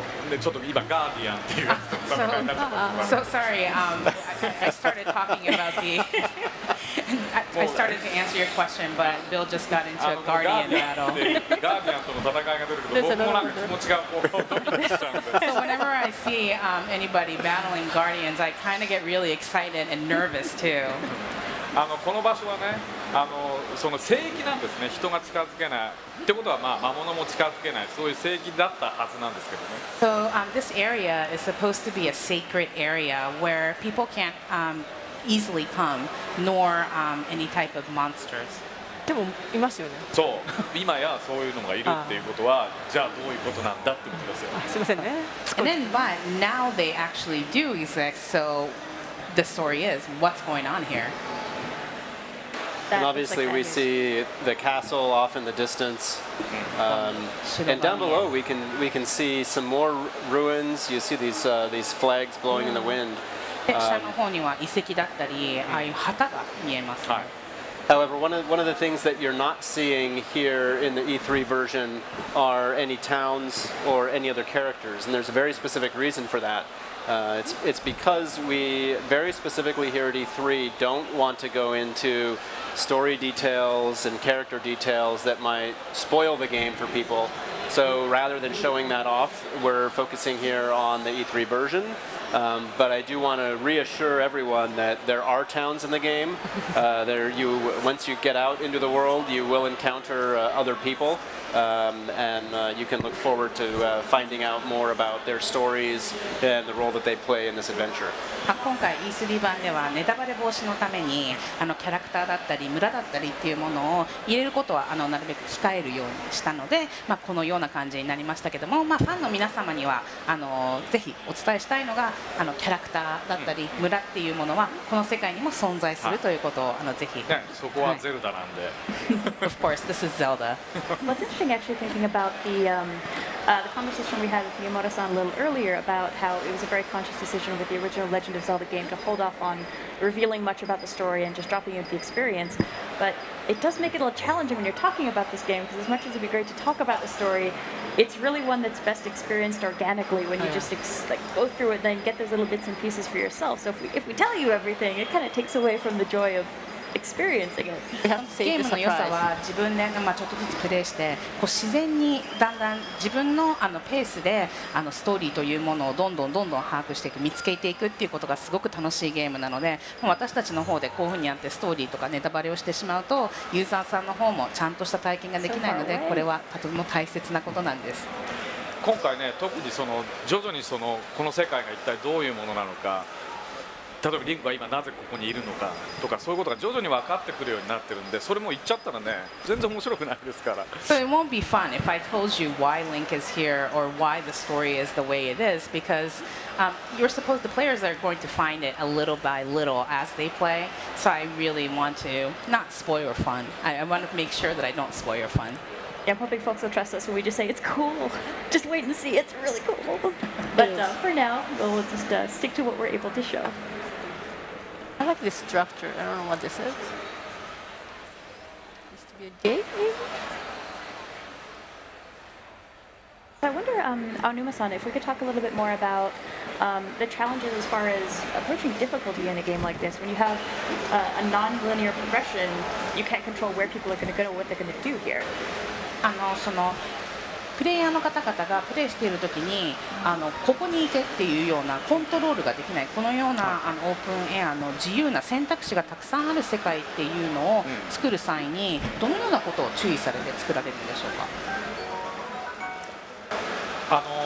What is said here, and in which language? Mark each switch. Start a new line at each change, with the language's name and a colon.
Japanese: でちょっと今ガーディアンっていうやつと戦いになっちゃった。
English: So sorry, I started talking about the. I started to answer your question, but Bill just got into a guardian battle.
Japanese: ガーディアンとの戦いが出るけど、僕もなんか気持ちがドキドキしちゃうんで。
English: So whenever I see anybody battling guardians, I kind of get really excited and nervous too.
Japanese: この場所はね、その聖域なんですね。人が近づけない。ってことは魔物も近づけない。そういう聖域だったはずなんですけどね。
English: So this area is supposed to be a sacred area where people can't easily come, nor any type of monsters.
Japanese: でもいますよね。そう、今やそういうのがいるっていうことは、じゃあどういうことなんだってことですよ。すみませんね。
English: And then, but now they actually do exist. So the story is, what's going on here? And obviously we see the castle off in the distance, and down below we can see some more ruins. You see these flags blowing in the wind.
Japanese: 下の方には遺跡だったり、ああいう旗が見えます。
English: However, one of the things that you're not seeing here in the E3 version are any towns or any other characters, and there's a very specific reason for that. It's because we very specifically here at E3 don't want to go into story details and character details that might spoil the game for people. So rather than showing that off, we're focusing here on the E3 version. But I do want to reassure everyone that there are towns in the game. Once you get out into the world, you will encounter other people, and you can look forward to finding out more about their stories and the role that they play in this adventure.
Japanese: 今回 E3 版ではネタバレ防止のためにキャラクターだったり村だったりっていうものを入れることはなるべく控えるようにしたので、このような感じになりましたけども、ファンの皆様にはぜひお伝えしたいのがキャラクターだったり村っていうものはこの世界にも存在するということをぜひ。ね、そこはゼルダなんで。
English: Of course, this is Zelda. What's interesting, actually, thinking about the conversation we had with Miyamoto-san a little earlier about how it was a very conscious decision with the original Legend of Zelda game to hold off on revealing much about the story and just dropping you into the experience. But it does make it a little challenging when you're talking about this game, because as much as it'd be great to talk about the story, it's really one that's best experienced organically when you just go through it and then get those little bits and pieces for yourself. So if we tell you everything, it kind of takes away from the joy of experiencing it.
Japanese: ゲームの良さは自分でちょっとずつプレイして自然にだんだん自分のペースでストーリーというものをどんどん把握していく見つけていくっていうことがすごく楽しいゲームなので、私たちの方でこういうふうにやってストーリーとかネタバレをしてしまうとユーザーさんの方もちゃんとした体験ができないので、これはとても大切なことなんです。今回ね、特に徐々にこの世界が一体どういうものなのか、例えばリンクが今なぜここにいるのかとか、そういうことが徐々に分かってくるようになってるんで、それも言っちゃったらね、全然面白くないですから。
English: So it won't be fun if I told you why Link is here or why the story is the way it is, because the players are going to find it a little by little as they play. So I really want to not spoil your fun. I want to make sure that I don't spoil your fun. Yeah, I'm hoping folks will trust us when we just say it's cool. Just wait and see, it's really cool. But for now, we'll just stick to what we're able to show. I like this structure. I don't know what this is. Used to be a gate, maybe? So I wonder, Aonuma-san, if we could talk a little bit more about the challenges as far as approaching difficulty in a game like this. When you have a non-linear progression, you can't control where people are going to go or what they're going to do here.
Japanese: プレイヤーの方々がプレイしているときにここに行けっていうようなコントロールができない、このようなオープンエアの自由な選択肢がたくさんある世界っていうのを作る際にどのようなことを注意されて作られるんでしょうか。